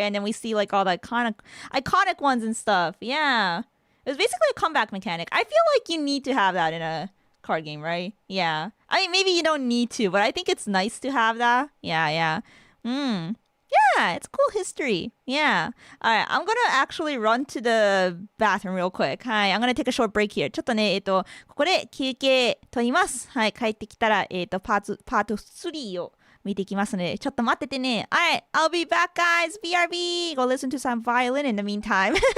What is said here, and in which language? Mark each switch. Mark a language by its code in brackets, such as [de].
[en] And then we see like all the iconic ones and stuff. Yeah, it was basically a comeback mechanic. I feel like you need to have that in a card game, right? Yeah. I mean, maybe you don't need to, but I think it's nice to have that. Yeah. Yeah, it's cool history. Yeah. All right, I'm gonna actually run to the bathroom real quick. はい、I'm gonna take a short break here. [ja] ちょっとね、ここで休憩取ります。はい、帰ってきたら、パート3を見ていきますので、ちょっと待っててね。 [en] Alright, I'll be back, guys. BRB. Go listen to some violin in the meantime.